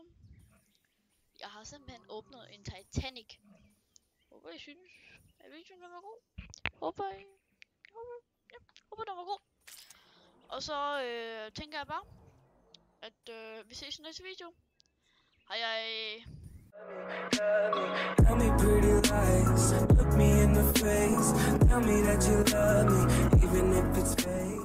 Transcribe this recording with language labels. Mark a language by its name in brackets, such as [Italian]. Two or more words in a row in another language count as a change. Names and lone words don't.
[Danish] Jeg har simpelthen åbnet en Titanic. Håber I synes, at videoen var god. Håber den var god. Og så tænker jeg bare, at vi ses i næste video. Hej. [English] Tell me pretty lies, look me in the face, tell me that you love me, even if it's fake.